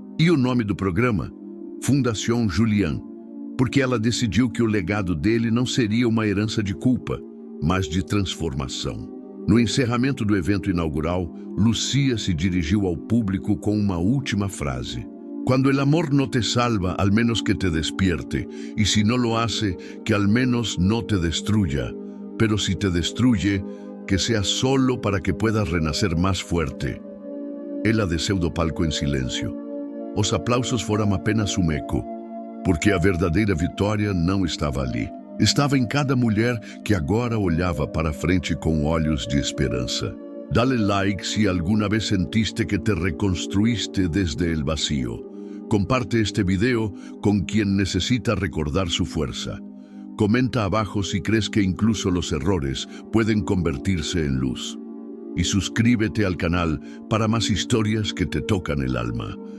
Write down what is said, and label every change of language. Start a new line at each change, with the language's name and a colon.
Portuguese: E o nome do programa? Fundação Julián, porque ela decidiu que o legado dele não seria uma herança de culpa, mas de transformação. No encerramento do evento inaugural, Lucía se dirigiu ao público com uma última frase.
Spanish: Cuando el amor no te salva, al menos que te despierte, y si no lo hace, que al menos no te destruya, pero si te destruye, que sea solo para que puedas renacer más fuerte.
Portuguese: Ela desceu do palco em silêncio. Os aplausos foram apenas um eco, porque a verdadeira vitória não estava ali. Estava em cada mulher que agora olhava para frente com olhos de esperança.
Spanish: Dale like si alguna vez sentiste que te reconstruiste desde el vacío. Comparte este video con quien necesita recordar su fuerza. Comenta abajo si crees que incluso los errores pueden convertirse en luz. Y suscríbete al canal para más historias que te tocan el alma.